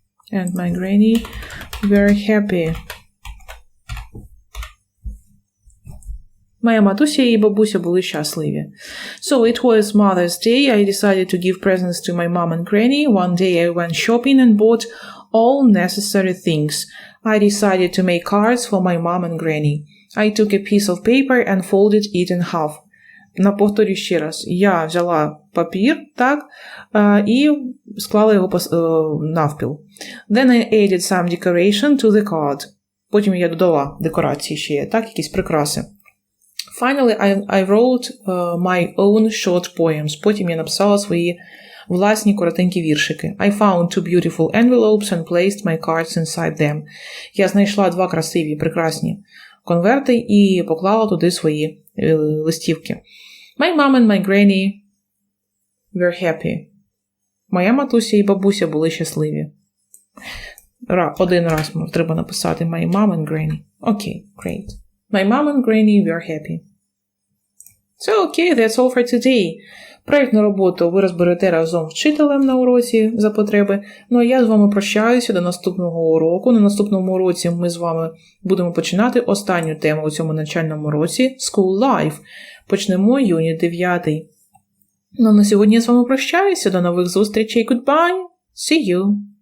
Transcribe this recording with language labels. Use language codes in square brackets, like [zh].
[en] And my granny were happy. [uk] Моя матуся і бабуся були щасливі. [en] So it was Mother's Day. I decided to give presents to my mom and granny. One day I went shopping and bought all necessary things. I decided to make cards for my mom and granny. I took a piece of paper and folded it in half. [uk] Повторю ще раз. Я взяла папір, так, і склала його навпіл. [en] Then I added some decoration to the card. [uk] Потім я додала декорації ще, так, якісь прикраси. [en] Finally, I wrote my own short poems. [uk] Потім я написала свої власні коротенькі віршики. [en] I found 2 beautiful envelopes and placed my cards inside them. [uk] Я знайшла 2 красиві, прекрасні конверти і поклала туди свої листівки. [en] My mom and my granny were happy. [uk] Моя матуся і бабуся були щасливі. Один раз треба написати [en] my mom and granny. Okay, great. My mom and granny were happy. So, okay, that's all for today. [uk] Проєктну роботу ви розберете разом з вчителем на уроці за потреби. Ну, а я з вами прощаюся до наступного уроку. На наступному уроці ми з вами будемо починати останню тему у цьому навчальному році – School Life. Почнемо юніт 9. Ну, на сьогодні я з вами прощаюся. До нових зустрічей. [en] Goodbye. See you.